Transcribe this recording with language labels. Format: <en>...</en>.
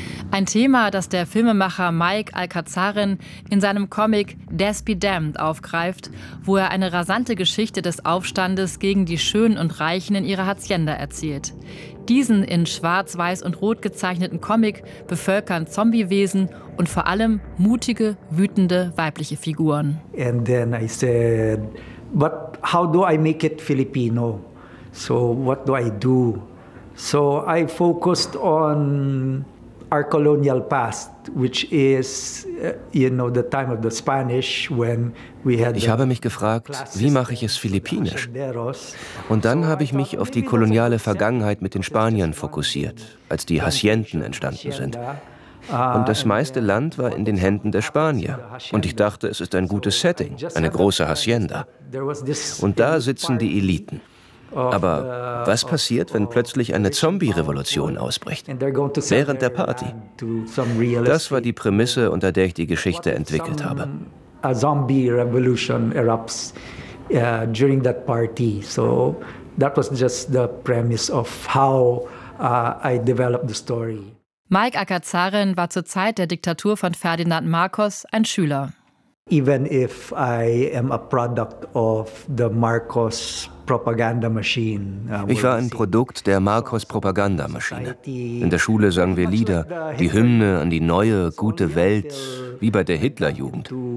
<de>Ein Thema, das der Filmemacher Mike Alcazarin in seinem Comic Death Be Damned aufgreift, wo er eine rasante Geschichte des Aufstandes gegen die Schönen und Reichen in ihrer Hazienda erzählt. Diesen in Schwarz, Weiß und Rot gezeichneten Comic bevölkern Zombiewesen und vor allem mutige, wütende weibliche Figuren.</de> <en>And then I said, but how do I make it Filipino? So what do I do? So I focused on our colonial past, which is, you know, the time of the Spanish when we had.</en> <de>Ich habe mich gefragt, wie mache ich es philippinisch? Und dann habe ich mich auf die koloniale Vergangenheit mit den Spaniern fokussiert, als die Hacienden entstanden sind. Und das meiste Land war in den Händen der Spanier. Und ich dachte, es ist ein gutes Setting, eine große Hacienda. Und da sitzen die Eliten. Aber was passiert, wenn plötzlich eine Zombie-Revolution ausbricht? Während der Party. Das war die Prämisse, unter der ich die Geschichte entwickelt habe.</de> <en>A Zombie-Revolution erupts during that party. So that was just the premise of how I developed the story.</en> <de>Mike Alcazarin war zur Zeit der Diktatur von Ferdinand Marcos ein Schüler.</de> <en>Even if I am a product of the Marcos Propaganda Machine.</en> <de>Ich war ein Produkt der Marcos-Propagandamaschine. In der Schule sangen wir Lieder, die Hymne an die neue, gute Welt, wie bei der Hitlerjugend.</de>